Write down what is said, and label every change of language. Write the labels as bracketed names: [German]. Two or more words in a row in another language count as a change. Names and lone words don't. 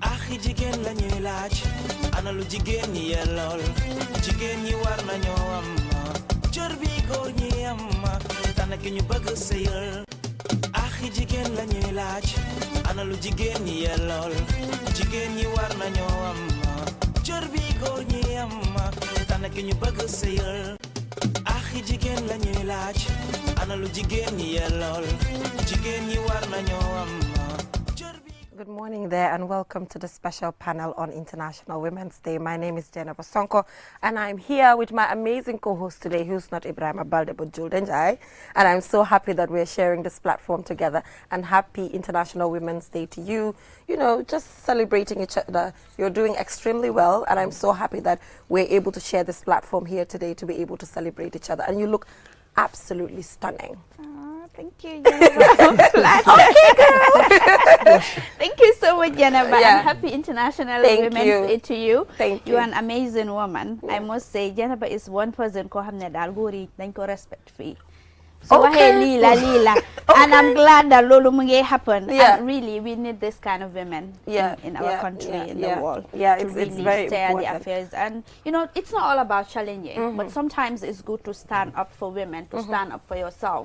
[Wolof] axi jigéen la ñuy laaj ana lu jigéen ñi yellool jigéen ñi war nañoo am cër bi góor ñi am tànn ki ñu bëgg sëyal axi jigéen la ñuy laaj ana lu jigéen ñi yellool jigéen ñi war nañoo am cër bi góor ñi am tànn ki ñu bëgg sëyal axi jigéen la ñuy laaj ana lu jigéen ñi yellool jigéen ñi war nañoo am. [English] Good morning there and welcome to the special panel on International Women's Day. My name is Jenna Bosonko and I'm here with my amazing co-host today, who's not Ibrahim Abalde but Julden Jai. And I'm so happy that we're sharing this platform together, and happy International Women's Day to you. You know, just celebrating each other. You're doing extremely well, and I'm so happy that we're able to share this platform here today to be able to celebrate each other. And you look absolutely stunning. Thank you, Jennifer. Okay, girl. Thank you so much, Jennifer. Yeah. And happy International Thank Women's you. Day to you. Thank you. You're an amazing woman. Yeah. I must say, Jennifer is one person [Wolof] ko hamne dal gori dañ ko respect fi. [English] So Okay. Lila. And I'm glad that [Wolof] lolu mungi [English] happen. Yeah. And really, we need this kind of women in our country, in the world. Yeah, to it's really very steer important. the affairs. And, you know, it's not all about challenging, but sometimes it's good to stand up for women, to stand up for yourself.